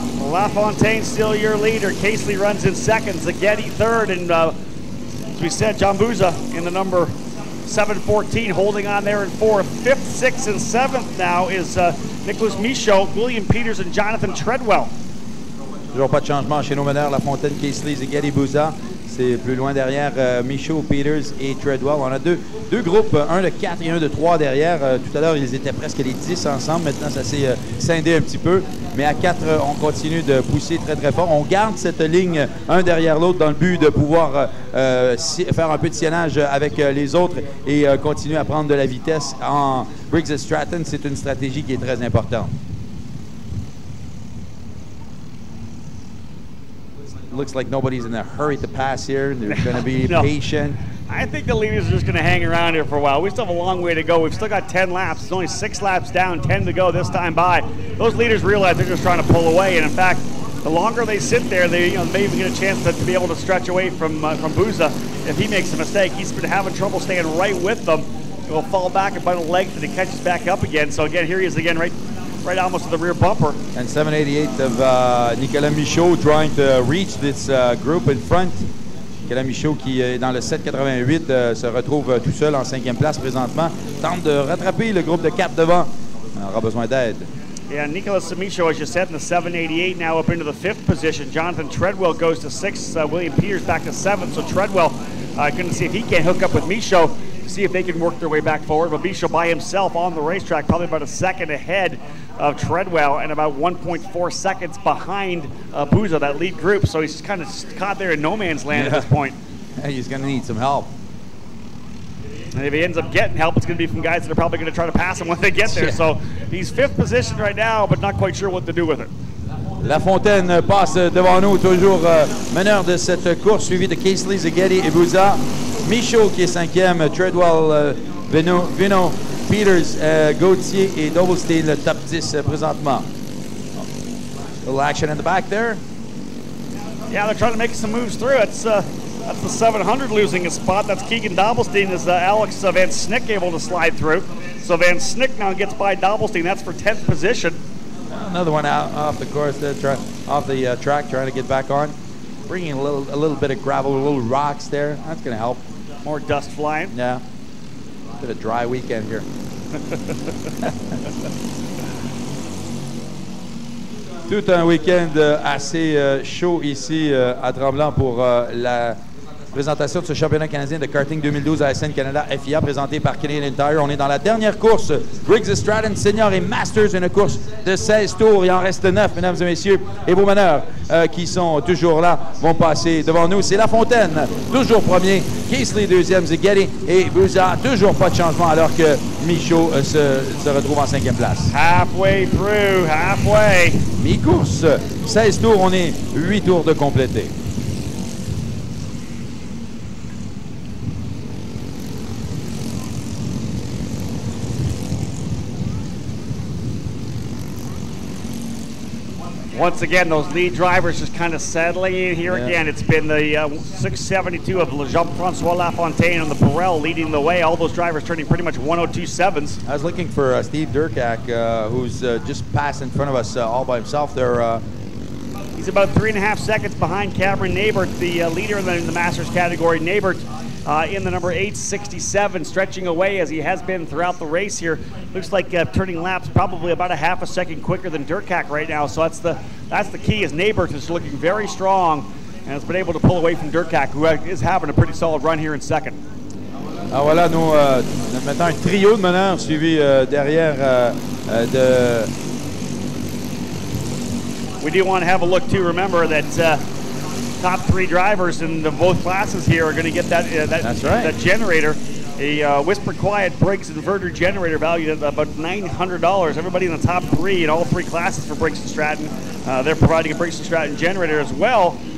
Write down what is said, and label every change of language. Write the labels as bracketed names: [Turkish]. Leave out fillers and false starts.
[English] LaFontaine still your leader. Casely runs in second. Zagatti third. And as we said, John Buza in the number 714 holding on there in 4th. 5th, 6th, and 7th now is Nicholas Michaud, William Peters, and Jonathan Treadwell. [French] Toujours pas de changement chez nos meneurs. La Fontaine, Casely, Zagatti, Buza. C'est plus loin derrière Michaud, Peters et Treadwell. On a deux groupes, un de 4 et un de 3 derrière. Tout à l'heure, ils étaient presque les 10 ensemble. Maintenant, ça s'est scindé un petit peu. Mais à 4, on continue de pousser très, très fort. On garde cette ligne un derrière l'autre dans le but de pouvoir faire un peu de siennage avec les autres et continuer à prendre de la vitesse. En Briggs Stratton, c'est une stratégie qui est très importante. [English] Looks like nobody's in a hurry to pass here. They're going to be patient. I think the leaders are just going to hang around here for a while. We still have a long way to go. We've still got 10 laps. It's only 6 laps down, 10 to go this time by. Those leaders realize they're just trying to pull away, and in fact, the longer they sit there, they may even get a chance to be able to stretch away from Buza if he makes a mistake. He's been having trouble staying right with them. He'll fall back about a length and he catches back up again. So again, here he is again, right almost to the rear bumper. And 788 of Nicolas Michaud trying to reach this group in front. [French] Nicolas Michaud qui est dans le 788 se retrouve tout seul en 5e place présentement. Tente de rattraper le groupe de 4 devant. On aura besoin d'aide. [English] Yeah, Nicholas Michaud, as you said, in the 788 now up into the 5th position. Jonathan Treadwell goes to 6th. William Peters back to 7th. So Treadwell going to see if he can't hook up with Michaud, see if they can work their way back forward. But Michaud by himself on the racetrack, probably about a second ahead of Treadwell and about 1.4 seconds behind Buza, that lead group. So he's kind of caught there in no man's land at this point. He's going to need some help. And if he ends up getting help, it's going to be from guys that are probably going to try to pass him when they get there. So he's 5th position right now, but not quite sure what to do with it. Lafontaine passe devant nous, toujours meneur de cette course, suivi de Casely, Zaghetti et Bouza. Michaud qui est 5e, Treadwell, Vino, Peters, Gauthier et Dovelstein, le top 10 présentement. A little action in the back there. Yeah, they're trying to make some moves through. That's the 700 losing a spot. That's Keegan Dovelstein. Is Alex Van Snick able to slide through? So Van Snick now gets by Dovelstein. That's for 10th position. Another one out off the course, off the track, trying to get back on. Bringing a little bit of gravel, a little rocks there. That's going to help. More dust flying. Yeah. Bit of dry weekend here. [French] Tout un week-end assez chaud ici à Tremblant pour la présentation de ce championnat canadien de karting 2012 à SN Canada FIA présenté par Canadian Tire. On est dans la dernière course. Briggs Stratton Senior et Masters, une course de 16 tours. Il en reste 9, mesdames et messieurs. Et vos meneurs qui sont toujours là vont passer devant nous. C'est Lafontaine, toujours premier. Casely, deuxième. Zaghetti et Bouza, toujours pas de changement alors que Michaud se retrouve en 5e place. [English] Halfway through, halfway. [French] Mi-course, 16 tours, on est 8 tours de compléter. [English] Once again, those lead drivers just kind of settling in here again. It's been the 672 of Jean-Francois Lafontaine on the Burrell leading the way. All those drivers turning pretty much 102.7s. I was looking for Steve Durkak, who's just passed in front of us all by himself there. He's about 3.5 seconds behind Cameron Nabert, the leader in the Masters category. Nabert in the number 867, stretching away as he has been throughout the race here. Looks like turning laps probably about a half a second quicker than Durkak right now. So that's the key, is Nabert is looking very strong and has been able to pull away from Durkak, who is having a pretty solid run here in second. [French] Ah, voilà, nous mettons un trio de meneurs suivi derrière de... [English] We do want to have a look too. Remember that top 3 drivers in both classes here are going to get that generator, a Whisper Quiet Briggs inverter generator valued at about $900. Everybody in the top 3 in all 3 classes for Briggs & Stratton, they're providing a Briggs & Stratton generator as well.